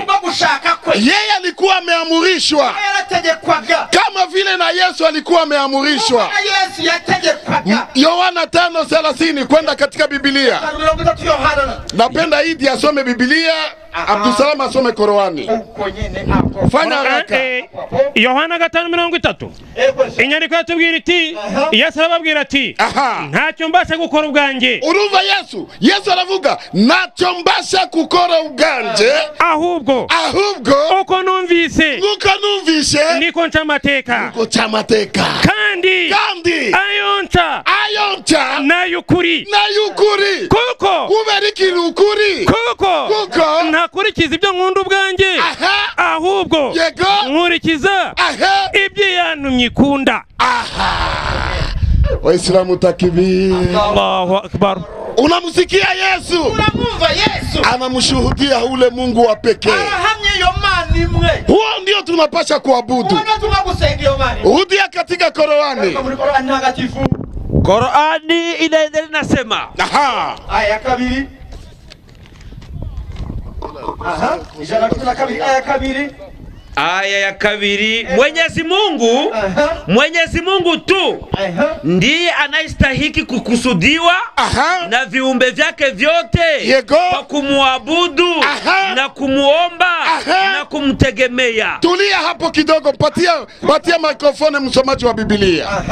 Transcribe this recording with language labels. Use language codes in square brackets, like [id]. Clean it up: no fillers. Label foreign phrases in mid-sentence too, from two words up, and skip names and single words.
[sw] Yeye alikuwa ameamrishwa kama vile na Yesu alikuwa ameamrishwa. Yohana 5:30 kwenda katika Biblia. Napenda Idi asome Biblia, Abdusalam asome Qur'ani. Fanya haraka. [rw] Yohana 5:30 inyandiko yatubwira iti, Yesu arababwira ati, ntacyo mbasha gukora ubwanje. Urumva Yesu aravuga ntacyo mbasha gukora ubwanje, ahubwo uko numvise niko ncamateka, kandi ayonca nayukuri kuko kuberikira ukuri kuko ntakurikiza ibyo nkunda ubwanje, ahubwo nkurikiza ibyo yantumye ikunda. [sw] Waislamu takbir. [ar] الله أكبر. [sw] Unamsikia Yesu? [rw] Unamumva Yesu? [sw] Anamshuhudia ule Mungu wa pekee. [rw] Arahamye yo Mana imwe. [sw] Huo ndio tunapasha kuabudu. Huo tunagusaidia Mana. Rudia katika Qur'ani. Qur'ani inaendelea nasema. Aha. Aya kabiri. Aha. Ijana na kabiri aya kabiri. Aya ya kabiri, Mwenyezi Mungu tu ndiye anayestahiki kukusudiwa na viumbe vyake vyote kwa kumuabudu na kumuomba na kumtegemea. Tulia hapo kidogo, patia mikrofoni msomaji wa Biblia.